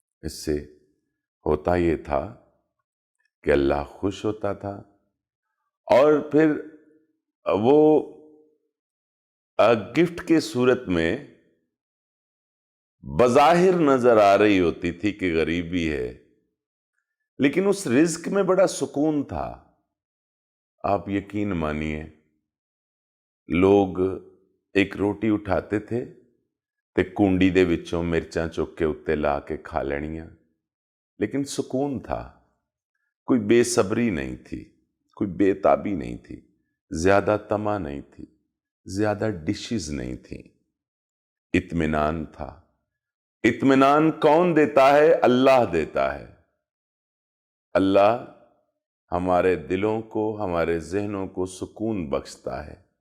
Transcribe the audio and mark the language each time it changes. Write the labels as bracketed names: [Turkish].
[Urdu] اس سے ہوتا یہ تھا کہ اللہ خوش ہوتا تھا اور پھر وہ گفٹ کے صورت میں بظاہر نظر آ رہی ہوتی تھی کہ غریبی ہے، لیکن اس رزق میں بڑا سکون تھا. آپ یقین مانیے، لوگ ایک روٹی اٹھاتے تھے [Punjabi] تے کنڈی دے وچوں مرچاں چک کے اتے لا کے کھا لینیاں، [Urdu] لیکن سکون تھا. کوئی بے صبری نہیں تھی، کوئی بے تابی نہیں تھی، زیادہ طمع نہیں تھی، زیادہ ڈشز نہیں تھیں. اطمینان تھا. اطمینان کون دیتا ہے؟ اللہ دیتا ہے. اللہ ہمارے دلوں کو، ہمارے ذہنوں کو سکون بخشتا ہے.